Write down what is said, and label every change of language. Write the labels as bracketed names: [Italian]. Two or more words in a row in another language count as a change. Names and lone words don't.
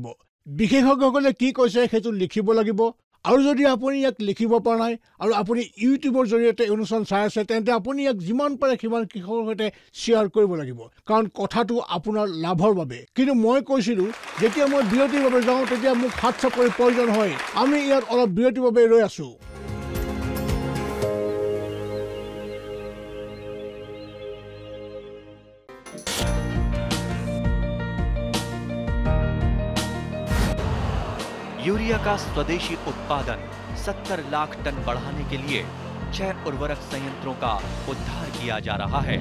[Assamese] বিশেষজ্ঞসকলে কি কৈছে সেইটো লিখিব লাগিব। আৰু যদি আপুনি ইয়াক লিখিব পৰা নাই আৰু আপুনি ইউটিউবৰ জৰিয়তে অনুষ্ঠান চাই আছে, তেন্তে আপুনি ইয়াক যিমান পাৰে সিমান কৃষকৰ সৈতে শ্বেয়াৰ কৰিব লাগিব, কাৰণ কথাটো আপোনাৰ লাভৰ বাবে। কিন্তু মই কৈছিলোঁ, যেতিয়া মই বিৰতিৰ বাবে যাওঁ তেতিয়া মোক হাত চাপৰিৰ প্ৰয়োজন হয়। আমি ইয়াত অলপ বিৰতিৰ বাবে ৰৈ আছোঁ। [Hindi] यूरिया का स्वदेशी उत्पादन 70 लाख टन बढ़ाने के लिए 6 उर्वरक संयंत्रों का उद्धार किया जा रहा है।